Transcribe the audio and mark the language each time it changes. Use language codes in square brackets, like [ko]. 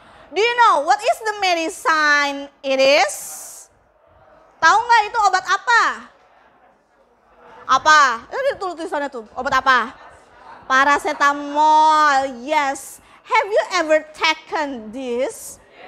[en] Do you know what is the medicine it is? [id] Tahu nggak itu obat apa? Apa? Itu tulisannya tuh, obat apa? [en] Paracetamol, yes. Have you ever taken this?